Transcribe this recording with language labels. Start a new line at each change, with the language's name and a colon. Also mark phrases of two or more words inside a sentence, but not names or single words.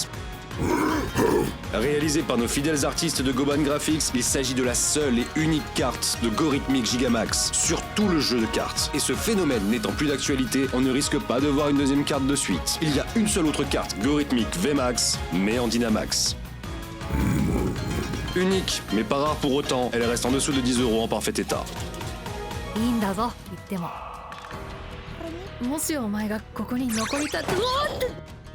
French: Réalisé par nos fidèles artistes de Goban Graphics, il s'agit de la seule et unique carte de Gorithmic Gigamax sur tout le jeu de cartes. Et ce phénomène n'étant plus d'actualité, on ne risque pas de voir une 2e carte de suite. Il y a une seule autre carte Gorithmic VMAX, mais en Dynamax. Unique, mais pas rare pour autant, elle reste en dessous de 10 € en parfait état.
Japanese: いいんだぞ言ってももしお前がここに残りたってうわーって